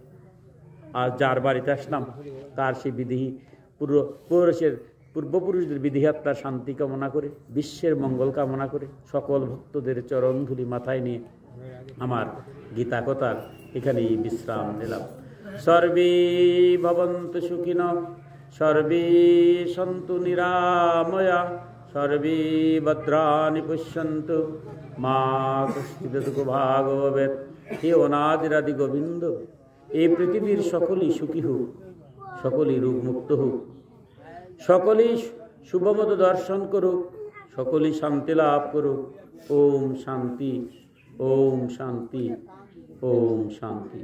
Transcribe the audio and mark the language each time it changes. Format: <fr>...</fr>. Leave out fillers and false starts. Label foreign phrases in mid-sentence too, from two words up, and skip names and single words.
<bn>আর যার বাড়িতে আসলাম তার সেই বিধি পূর্বপুরুষদের বিধিহাত্মার শান্তি কামনা করে, বিশ্বের মঙ্গল কামনা করে, সকল ভক্তদের চরণ ধুলি মাথায় নিয়ে আমার গীতা কথার এখানেই বিশ্রাম নিলাম।</bn> <sa>সর্বে ভবন্তু সুখিনঃ, সর্বে সন্তু নিরাময়া, সর্বে ভদ্রাণি পশ্যন্তু, মা কশ্চিৎ দুঃখভাগ ভবেৎ।</sa> <bn>হে অনাদিরাদি গোবিন্দ, এই পৃথিবীর সকলেই সুখী হোক, সকলেই রোগমুক্ত হোক, সকলেই শুভমত দর্শন করুক, সকলেই শান্তি লাভ করুক।</bn> <sa>ওম শান্তি, ওম শান্তি, ওম শান্তি।</sa>